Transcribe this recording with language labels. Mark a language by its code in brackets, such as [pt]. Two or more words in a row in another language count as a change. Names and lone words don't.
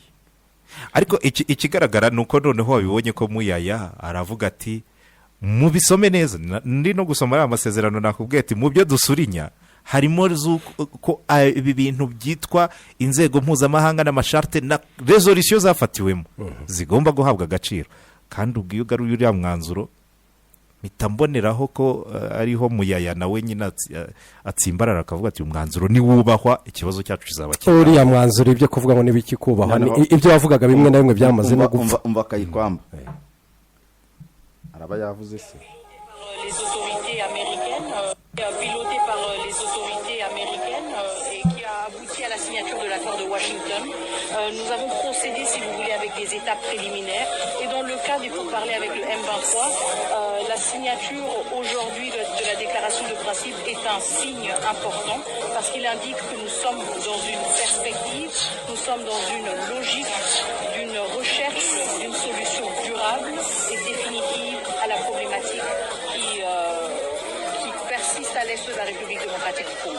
[rw] ariko ikigaragara ni uko noneho wabibonye ko Muyaya aravuga ati mubisome neza ndi no gusoma aya masezerano nakubwiye ati mu byo dusurinya harimo ko ibi bintu byitwa inzego mpuzamahanga n'amasharte na resolution zafatiwemo zigomba guhabwa agaciro kandi ubwo iyo ugaruye uriya mwanzuro mpita mboneraho ko ariho Muyaya nawe nyine atsimbarara akavuga ati umwanzuro niwubahwa ikibazo cyacu kizaba kibaho. uriya mwanzuro ibyo kuvuga ngo n'ibiki kubahwa ibyo wavugaga bimwe na bimwe byamaze no gupfa. umva akayikwamba araba yavuze se [fr] les autorités américaines, piloté par les autorités américaines et qui a abouti à la signature de l'accord de Washington. Nous avons procédé, si vous voulez, avec des étapes préliminaires. Et dans le cas des pourparlers avec le M23, la signature aujourd'hui de la déclaration de principe est un signe important parce qu'il indique que nous sommes dans une perspective, nous sommes dans une logique d'une recherche d'une solution durable et définitive à la problématique qui persiste à l'est de la République démocratique du Congo.